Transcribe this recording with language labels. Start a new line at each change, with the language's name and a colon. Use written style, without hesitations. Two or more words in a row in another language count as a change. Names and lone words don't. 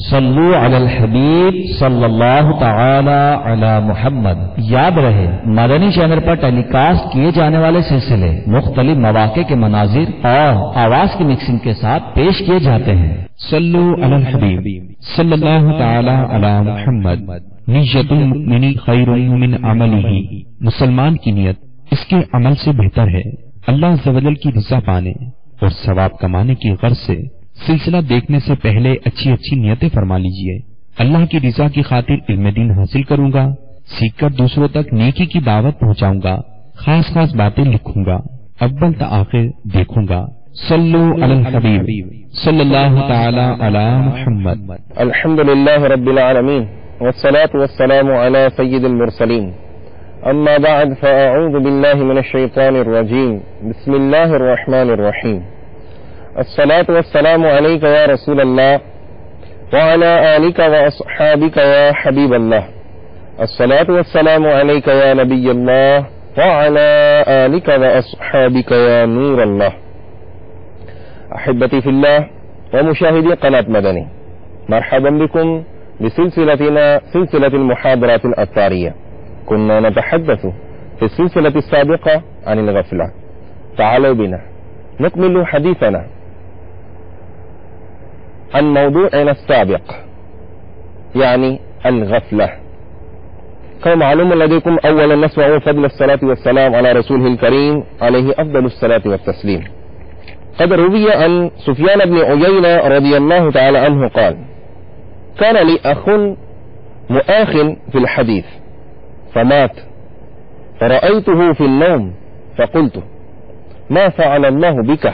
Arabic: صلوا على الحبيب صلى الله تعالى على محمد.
Hindi: याद रहे, मदनी चैनल पर टेलीकास्ट किए जाने वाले सिलसिले मुख्तलिफ मवाक़े के मनाजिर और आवाज की मिक्सिंग के साथ पेश किए जाते हैं।
Arabic: صلوا على الحبيب صلى الله تعالى على محمد. نية المؤمن خير من عمله.
Hindi: मुसलमान की नियत इसके अमल से बेहतर है। अल्लाह
Arabic: عز وجل
Hindi: की रिज़ा पाने और सवाब कमाने की गर्ज से सिलसिला देखने से पहले अच्छी अच्छी नियतें फरमा लीजिए। अल्लाह की रिज़ा की खातिर इल्म दीन हासिल करूंगा, सीखकर दूसरों तक नेकी की दावत पहुंचाऊंगा, खास खास बातें लिखूंगा, अव्वल ता आखिर देखूंगा।
Arabic: صلوا على الحبيب صلى الله تعالى على محمد. الحمد لله رب العالمين والصلاة والسلام على سيد المرسلين. أما بعد فأعوذ بالله من الشيطان الرجيم. بسم الله الرحمن الرحيم. الصلاة والسلام عليك يا رسول الله وعلى آلك وأصحابك يا حبيب الله. الصلاة والسلام عليك يا نبي الله وعلى آلك وأصحابك يا نور الله. أحبتي في الله ومشاهدي قناة مدني مرحبا بكم بسلسلتنا سلسلة المحاضرات العطارية. كنا نتحدث في السلسلة السابقة عن الغفلة. تعالوا بنا نكمل حديثنا عن موضوعنا السابق يعني الغفلة. كما معلوم لديكم أولا نسمع فضل الصلاة والسلام على رسوله الكريم عليه أفضل الصلاة والتسليم. قد روي عن سفيان بن عيينة رضي الله تعالى عنه قال: كان لي أخ مؤاخ في الحديث فمات، فرأيته في النوم فقلت: ما فعل الله بك؟